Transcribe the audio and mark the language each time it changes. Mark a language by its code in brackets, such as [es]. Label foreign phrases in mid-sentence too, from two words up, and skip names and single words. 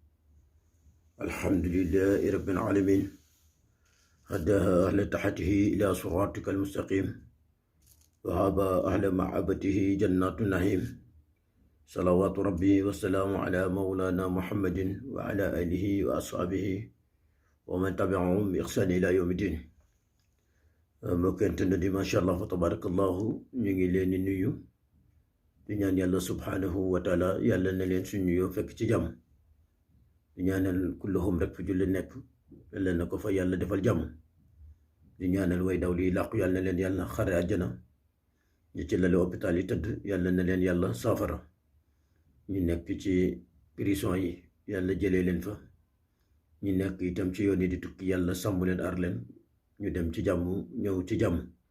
[ar] الحمد لله رب العالمين هداها أهل تحته إلى صراطك المستقيم وهاب أهل محبته جنات النعيم. صلوات ربي والسلام على مولانا محمد وعلى آله وأصحابه ومن تبعهم بإحسان إلى يوم الدين. [wo] mbokk di [ar] ما شاء الله فتبارك الله [wo] ñu ngi leen di nuyu di ñaan yàlla [ar] سبحانه وتعالى [wo] yàlla na leen suñu nuyoo fekk ci jàmm di ñaanal kulluhum rek fu julli nekk yàlla na ko fa yàlla defal jàmm di ñaanal way daw li làqu yàlla na leen yàlla xare àjjana ñi ci lale hôpital yi tëdd yàlla na leen yàlla saafara ñu nekk ci prison yi yàlla jëlee leen fa ñu nekk itam ci yoon yi di tukki yàlla sàmm leen aar leen ñu dem ci jàmm ñëw ci jàmm.